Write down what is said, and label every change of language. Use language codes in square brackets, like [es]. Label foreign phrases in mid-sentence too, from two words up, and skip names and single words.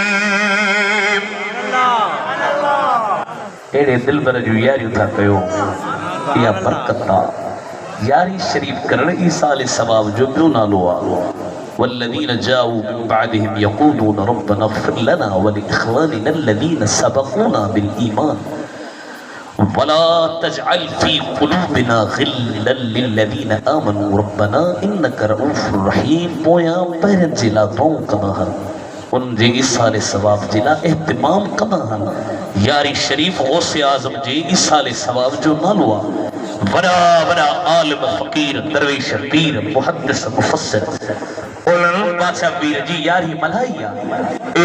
[sd] एड़े दिल भर जो यारियूं था कयो इहा बरकत आहे। यारी शरीफ करण ई साल सवाब जो ॿियो नालो आहे [ar] والذين جاءوا من بعدهم يقولون ربنا اغفر لنا ولإخواننا الذين سبقونا بالإيمان ولا تجعل في قلوبنا غلا للذين آمنوا ربنا إنك رءوف رحيم. [sd] पोयां पहिरियनि जे लाइ दुआऊं कंदा आहिनि उन जे ईसाले सवाब जे लाइ एहतिमाम कंदा आहिनि। यारी शरीफ गौसे आज़म जे ईसाले सवाब जो नालो आहे। वॾा वॾा आलिम फ़क़ीर दरवेश पीर मुहद्दिस मुफ़स्सिर उन्हनि बादशाह पीर जी यारी मल्हाई आहे।